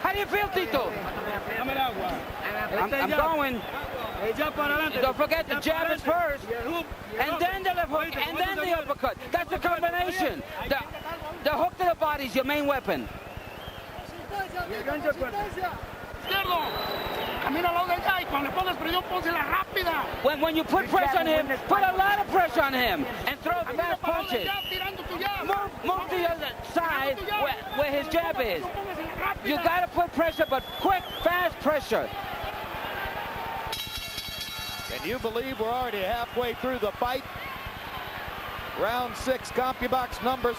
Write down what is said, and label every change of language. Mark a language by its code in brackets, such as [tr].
[en] How do you feel, Tito? [es] Dame el agua. [en] I'm going. [es] Jab para adelante. [en] Don't forget the jab is first, [es] Y el hook, y el [en] and [es] otro. [en] then the left hook, and then the uppercut. That's the combination. The hook to the body is your main weapon. [es] Y el gancho al cuerpo. Izquierdo. Camina al lado de allá y cuando le pongas presión, pónsela rápida. [en] When you put pressure on him, put a lot of pressure on him, and throw fast punches. [es] Tirando tu jab. [en] Move to the other side where his jab is. You got to put pressure, but quick, fast pressure. Can you believe we're already halfway through the fight? Round 6, CompuBox numbers.